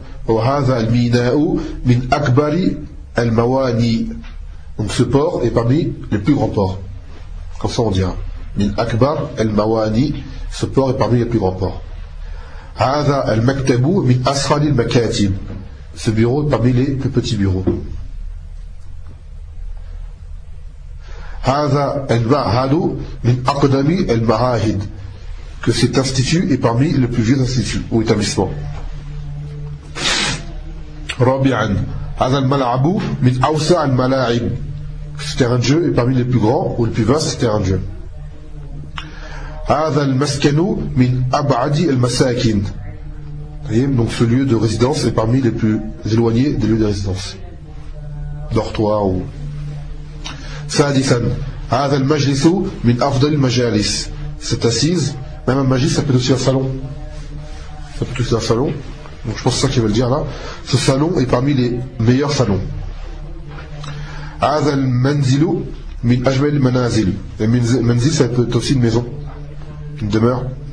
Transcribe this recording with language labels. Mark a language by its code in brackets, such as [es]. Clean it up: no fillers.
[ar] وهذا الميناء من أكبر الموانئ. [fr] Donc ce port est parmi les plus grands ports. Comme ça on dira. [ar] من أكبر الموانئ. [fr] Ce port est parmi les plus grands ports. [ar] هذا المكتب من أسفل المكاتب. [fr] Ce bureau est parmi les plus petits bureaux. [ar] هذا المعهد من أقدم المعاهد. [fr] Que cet institut est parmi les plus vieux instituts ou établissements. [ar] Rabi'an, هذا الملعب من أوسع الملاعب. [fr] Ce terrain de jeu est parmi les plus grands ou les plus vastes terrains de jeu. [ar] هذا المسكن من أبعد المساكن. [fr] Donc ce lieu de résidence est parmi les plus éloignés des lieux de résidence. Dortoir ou. [ar] ثالثا, هذا المجلس من أفضل المجالس. [fr] Cette assise, même un majlis, ça peut aussi être un salon. Ça peut aussi être un salon. Donc je pense que c'est ça qu'il veut dire là. Ce salon est parmi les meilleurs salons. [ar] Hadha al-manzilu min ajmal al-manazil. [fr] Le manzil, ça peut être aussi une maison, une demeure.